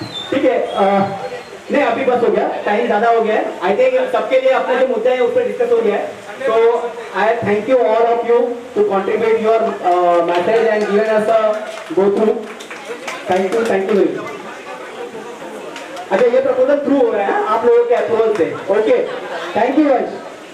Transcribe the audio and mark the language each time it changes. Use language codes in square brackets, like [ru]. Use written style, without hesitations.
[hi] ठीक है, नहीं अभी बस हो गया, टाइम ज्यादा हो गया है। आई थिंक सबके लिए अपना जो मुद्दा है उस पर डिस्कस हो गया है। [en] So I thank you all of you to contribute your message and given us a go through. Thank you very much. [hi] अच्छा ये प्रपोजल थ्रू हो रहा है आप लोगों के अप्रूवल से, [en] Okay, thank you guys.